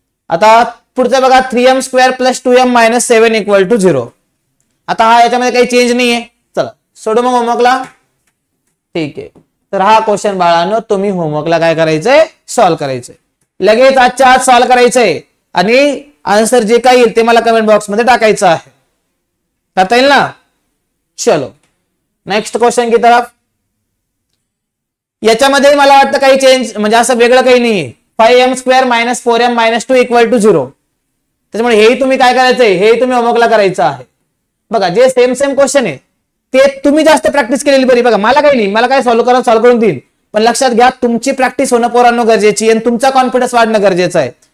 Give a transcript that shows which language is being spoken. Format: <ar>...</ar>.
<mr>आता पुढचं बघा 3m² + 2m - 7 = 0. आता हा याच्यामध्ये काही चेंज नाहीये. चला सोडू मग होमवर्कला. ठीक आहे. तर हा क्वेश्चन बाळांनो तुम्ही होमवर्कला काय करायचंय सॉल्व्ह करायचंय लगेच आजच्या आज सॉल्व्ह करायचंय आणि आन्सर जे काही येईल ते मला कमेंट बॉक्स मध्ये टाकायचं आहे. करता येईल ना.</mr> <hi>चलो नेक्स्ट क्वेश्चन की तरफ.</hi> <mr>याच्यामध्ये मला वाटतं काही चेंज म्हणजे असं वेगळं काही नाहीये. 5m² - 4m - 2 = 0. त्याच्यामुळे हेही तुम्ही काय करायचंय, हे तुम्ही होमवर्कला करायचं आहे. बघा जे सेम क्वेश्चन आहे ते तुम्ही जास्त प्रॅक्टिस केलेली बरी. बघा मला काही नाही, मला काय सॉल्व्ह करून देईल, पण लक्षात घ्या तुमची प्रॅक्टिस होणं पोरांनो गरजेची आणि तुमचा कॉन्फिडन्स वाढणं गरजेचं आहे.</mr>